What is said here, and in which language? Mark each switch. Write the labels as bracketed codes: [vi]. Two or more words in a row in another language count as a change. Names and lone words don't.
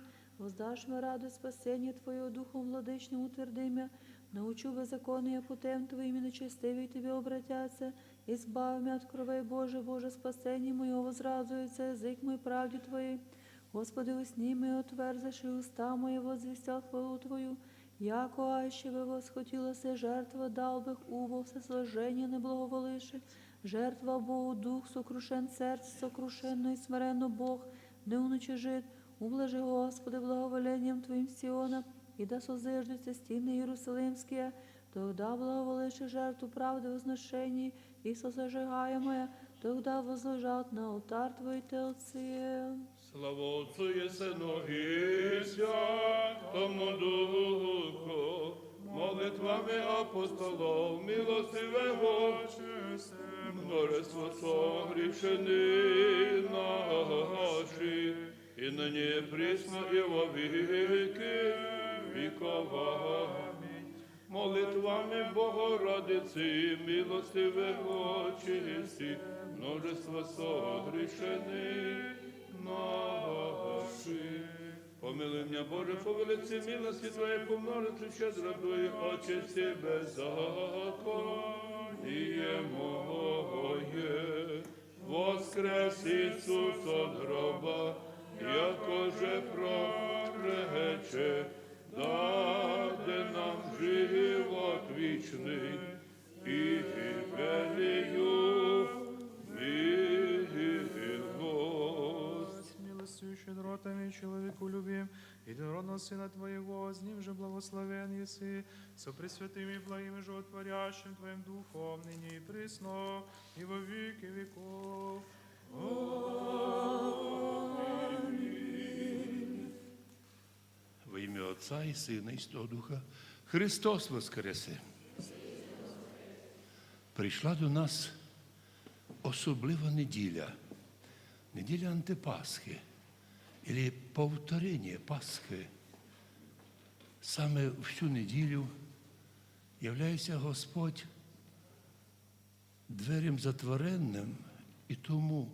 [cu] Воздаш ми радость спасення Твоєго, Духом владичним утверди мя. Научу беззаконня путем Твоїм, і нечестиві Тобі обратяться. І збав мя от кровей Боже, Боже, спасення моєго возразується, язик мой правді Твоїй. Господи, усні ми отверзиш, і уста моє возвістя хвалу Твою. Яко аще би восхотілося жертва, дал бих убо всесложення не благоволиши. Жертва Богу, дух сокрушен, серце сокрушенно і смиренно Бог, не уничижит. Ублажи, Господи, благоволенням Твоїм Сіона, і да созиждуться стіни Єрусалимські, тогда благоволиши жертву правди возношенні, і созажигаємоя, тогда возложат на алтар Твої телці. Слава Отцу і Сину і Святому Духу, молитвами апостолов милостивого, множество согрішені наші, і нині присно і во віки вікова. Молитвами Богородиці, милостивого чисті, множество согрішені наші. Помилуй меня, Боже, по велиці милості Твоєї, по множеству щедротою, очисти беззаконніє моє. Воскрес Ісус от гроба, якоже прорече, даде нам живот вічний і велію милость. Милостью щедротами человеку любим, единородного Сына Твоего, с Ним же благословен еси, со пресвятым и благим и животворящим Твоим Духом, ныне и присно, и во веки веков. Во ім'я Отця і Сина, і Святого Духа. Христос воскресе! [uk] Прийшла до нас особлива неділя, неділя Антипасхи, або повторення Пасхи. Саме в цю неділю являється Господь дверем затворенним, і тому